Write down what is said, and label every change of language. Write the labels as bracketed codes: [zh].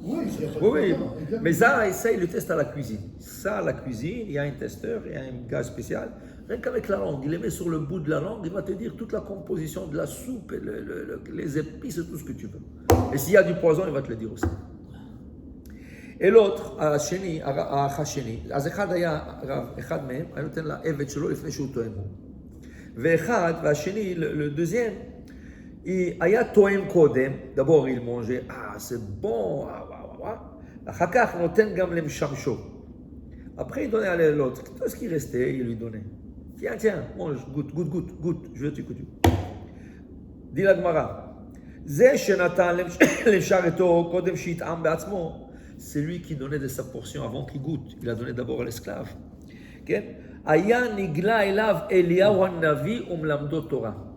[fr] Oui, Mais ça, il le teste à la cuisine. Ça, à la cuisine, il y a un testeur, il y a un gars spécial. Rien qu'avec la langue, il les met sur le bout de la langue, il va te dire toute la composition de la soupe, et les épices, tout ce que tu veux. Et s'il y a du poison, il va te le dire aussi. Et l'autre, [he] השני, האח השני, אז אחד מהם, היה נותן לעבד שלו לפני שהוא טועם הוא. ואחד, והשני, [fr] le deuxième, [he] il היה טועם קודם, [fr] d'abord il mangeait, c'est bon, [he] אחר כך נותן גם למשמשו. [fr] Après il donnait à l'autre, tout ce qui restait, il lui donnait. Tiens, mange, goûte, je veux t'écouter. dit la Gemara, [he] זה שנתן לשרתו קודם שיטעם בעצמו, [fr] c'est lui qui donnait de sa portion avant qu'il goûte. Il a donné d'abord à l'esclave. [he] Aya nigla elav Eliyahu Hanavi umlamdo Torah.